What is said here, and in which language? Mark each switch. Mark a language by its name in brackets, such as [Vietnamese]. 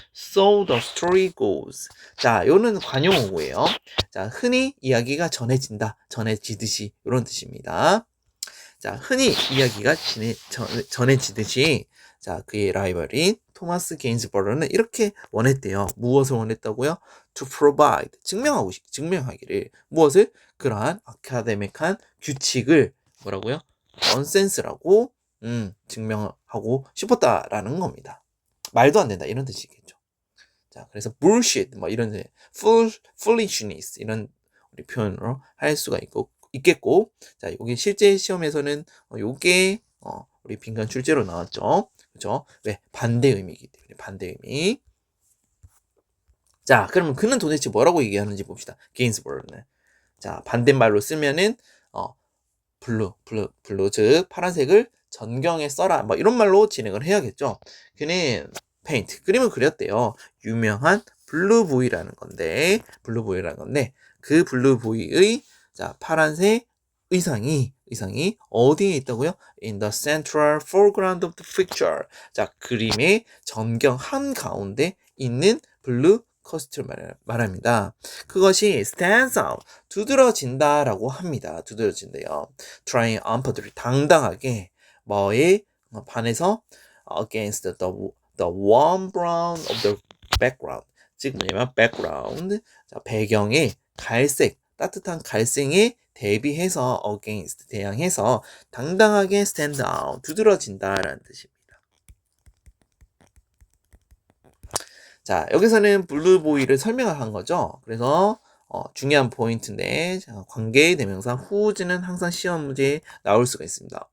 [English] So the story goes. [Korean] 자, 요는 관용어고예요. 자, 흔히 이야기가 전해지듯이 이런 뜻입니다. 자, 흔히 이야기가 전해지듯이 자, 그의 라이벌인 토마스 게인스버러는 이렇게 원했대요. 무엇을 원했다고요? [English] To provide, [Korean] 증명하기를. 무엇을? 그러한 아카데믹한 규칙을 뭐라고요? 넌센스라고 증명하고 싶었다라는 겁니다. 말도 안 된다 이런 뜻이겠죠. 자, 그래서 bullshit 뭐 이런 foolishness 이런 우리 표현으로 할 수가 있겠고, 자, 여기 실제 시험에서는 요게 우리 빈칸 출제로 나왔죠. 그렇죠? 왜? 반대 의미이기 때문에 반대 의미. 자, 그러면 그는 도대체 뭐라고 얘기하는지 봅시다. 게인스버러는. 자, 반대말로 쓰면은 블루 즉 파란색을 전경에 써라 뭐 이런 말로 진행을 해야겠죠. 그는 페인트 그림을 그렸대요. 유명한 블루보이라는 건데 그 블루보이의 자 파란색 의상이 어디에 있다고요? [English] In the central foreground of the picture. [Korean] 자, 그림의 전경 한가운데 있는 블루 커스튬을 말합니다. 그것이 [English] stands out, [Korean] 두드러진다라고 합니다. 두드러진대요. [English] triumphantly, [Korean] 당당하게 뭐에 반해서 [English] against the warm brown of the background. [Korean] 즉 뭐냐면 background, 자, 배경의 갈색, 따뜻한 갈색에 대비해서 against, 대항해서 당당하게 [English] stand out, [Korean] 두드러진다라는 뜻입니다. 자, 여기서는 블루보이를 설명한 거죠. 그래서 중요한 포인트인데 자, 관계 대명사 whose는 항상 시험 문제에 나올 수가 있습니다.